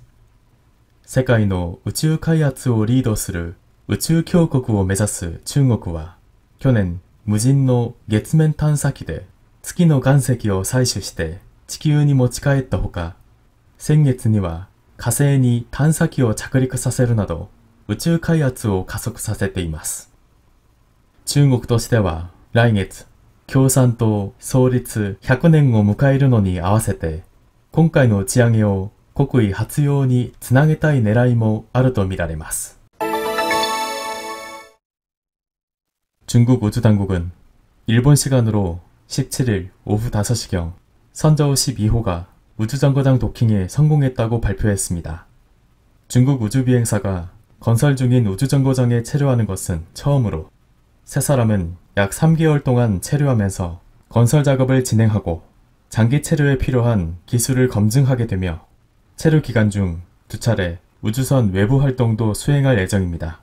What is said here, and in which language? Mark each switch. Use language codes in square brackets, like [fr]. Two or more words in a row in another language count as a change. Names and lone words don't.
[ja] 世界の宇宙開発をリードする宇宙強国を目指す中国は、去年無人の月面探査機で月の岩石を採取して地球に持ち帰ったほか、先月には火星に探査機を着陸させるなど宇宙開発を加速させています。中国としては来月、共産党創立100年を迎えるのに合わせて、今回の打ち上げを国威発揚につなげたい狙いもあるとみられます。 [ko] 중국우주당국은 일본 시간으로 17일 오후 5시경 선저우 12호가 우주정거장 도킹에 성공했다고 발표했습니다. 중국 우주비행사가 건설 중인 우주정거장에 체류하는 것은 처음으로, 세 사람은 약 3개월 동안 체류하면서 건설 작업을 진행하고 장기 체류에 필요한 기술을 검증하게 되며, 체류 기간 중 2차례 우주선 외부 활동도 수행할 예정입니다.